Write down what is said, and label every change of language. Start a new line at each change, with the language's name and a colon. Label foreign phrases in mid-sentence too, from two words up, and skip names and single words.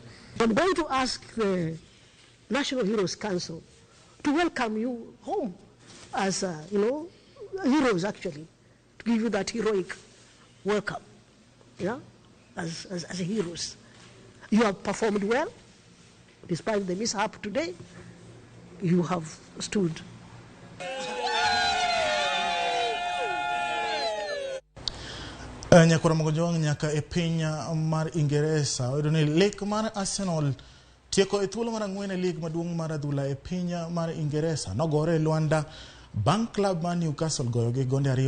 English: I'm going to ask the National Heroes Council to welcome you home as heroes, actually, to give you that heroic welcome, as heroes. You have performed well, despite the mishap today. You have stood.
Luo (Kenya and Tanzania): Nyakora mgonjwa nyaka e piny mar Ingeresa oyudo ni lig mar Arsenal tieko e thuolo mar 4 e lig maduong' mar adhula e piny mar Ingeresa nogore e Luanda bang' klab mar Newcastle goyo gi gonde 2